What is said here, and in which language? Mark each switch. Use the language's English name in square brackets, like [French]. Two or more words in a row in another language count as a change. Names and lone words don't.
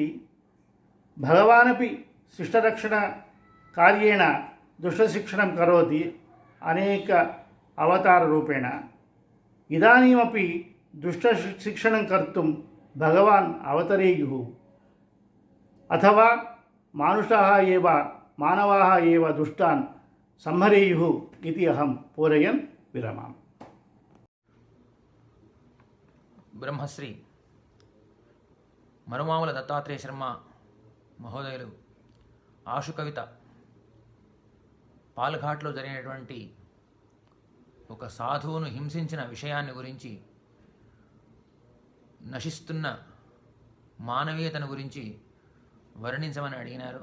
[Sanskrit] भगवानपि शिष्टरक्षणकार्येण दुष्टशिक्षणं करोति अनेक अवताररूपेण। इदानीमपि दुष्टशिक्षणं कर्तुं भगवान् अवतरेयुः, अथवा मानवाः एव दुष्टान् संहरेयुः इति अहं पूरयन् विरमामि। [Telugu] బ్రహ్మశ్రీ మరుమాముల దత్తాత్రేయ శర్మ మహోదయులు ఆశు కవిత పాల్ఘాట్లో జరిగినటువంటి ఒక సాధువును హింసించిన విషయాన్ని గురించి, నశిస్తున్న మానవీయతను గురించి వర్ణించమని అడిగినారు.